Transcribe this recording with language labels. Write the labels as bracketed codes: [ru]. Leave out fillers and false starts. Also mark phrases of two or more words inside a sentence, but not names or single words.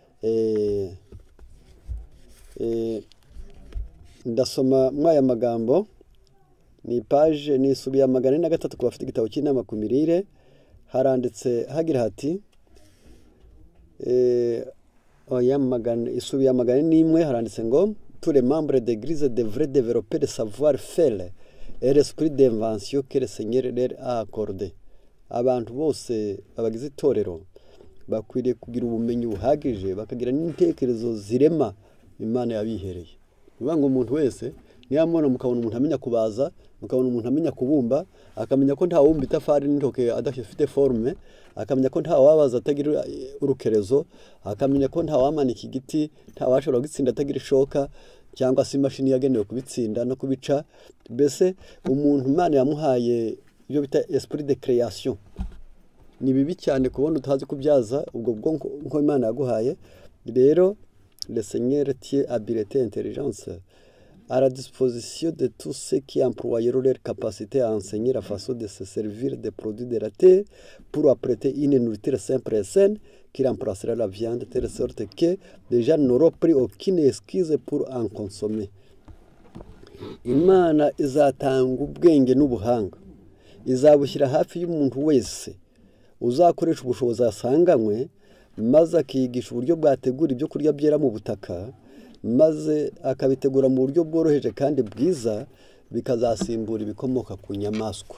[rw] Ndasoma mwaya magambo, ni page nisubiye 403 ku bafite igitabo cy'Inama ku mirire. Haranditse hagira hati, isubiye 401, haranditse ngo [fr] tous les membres d'église devraient développer le savoir-faire et l'esprit d'invention que le Seigneur leur a accordé. [rw] Abantu bose abagize itorero bakwiriye kugira ubumenyi buhagije, bakagira n'intekerezo zirema Imana yabihereye. Bivuga ngo umuntu wese niyamubona mukabona umuntu amenya kubaza, mukabona umuntu amenya kubumba, akamenya ko nta wumba itafari n'intoke adafite forme, akamenya ko nta wabaza atagira urukerezo, akamenya ko nta wamanika igiti, nta washobora gutsinda atagira ishoka, cyangwa se imashini yagenewe kubitsinda no kubica. Mbese umuntu Imana yamuhaye ibyo bita [fr] esprit de création. [rw] Ni bibi cyane kubona utazi kubyaza ubwo bwonko nko Imana yaguhaye. [fr] Rero le Seigneur tient habileté et intelligence à la disposition de tous ceux qui emploieront leur capacité à enseigner la façon de se servir des produits de la terre pour apprêter une nourriture simple et saine qui remplacera la viande, de telle sorte que les gens n'auront pris aucune excuse pour en consommer. [rw] Imana izatanga ubwenge n'ubuhanga, izabushyira hafi y'umuntu wese uzakoresha ubushobozi asanganywe, maze akigisha uburyo bwategura ibyo kurya byera mu butaka, maze akabitegura mu buryo bworoheje kandi bwiza, bikazasimbura ibikomoka ku nyamaswa.